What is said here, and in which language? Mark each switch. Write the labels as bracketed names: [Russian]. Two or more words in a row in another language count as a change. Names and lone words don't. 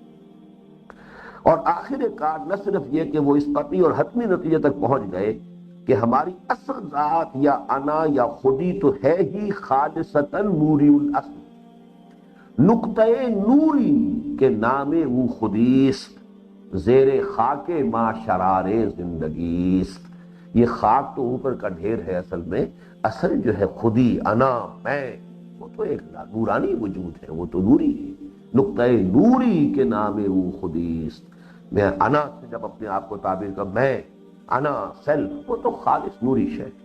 [Urdu] اور آخر کار نہ صرف یہ کہ وہ اس قطعی اور حتمی نتیجے تک پہنچ گئے کہ ہماری اصل ذات یا انا یا خودی تو ہے ہی خالصتاً نوری الاصل, [Persian] نقطہ نوری کے نام وہ خودیست, زیر خاک ما شرار زندگیست. [Urdu] یہ خاک تو اوپر کا ڈھیر ہے, اصل جو ہے خودی انا میں وہ تو ایک نورانی وجود ہے, وہ تو نوری ہے. [Persian] نقطہ نوری کے نام وہ خودیست. [Urdu] میں انا سے جب اپنے آپ کو تعبیر کر, میں انا سیلف, وہ تو خالص نوری شے.